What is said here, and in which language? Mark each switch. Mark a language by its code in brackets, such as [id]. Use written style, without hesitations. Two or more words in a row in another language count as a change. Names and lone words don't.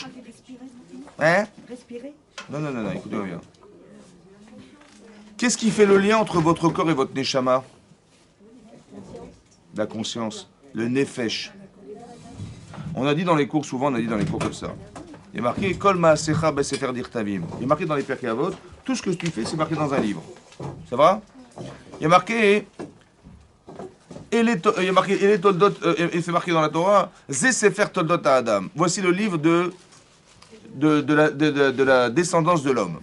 [fr] Hein? Respirer. Non, écoutez-moi bien. Qu'est-ce qui fait le lien entre votre corps et votre neshama? La conscience, le nefesh. On a dit dans les cours, souvent on a dit dans les cours comme ça. Il est marqué [he] כל מעשיך בספר דירטבים. [fr] Il est marqué dans les Pirkei Avot, tout ce que tu fais, c'est marqué dans un livre. Ça va? Il y a marqué et c'est marqué dans la Torah, [he] זה ספר תולדות אדם. [fr] Voici le livre de la descendance de l'homme.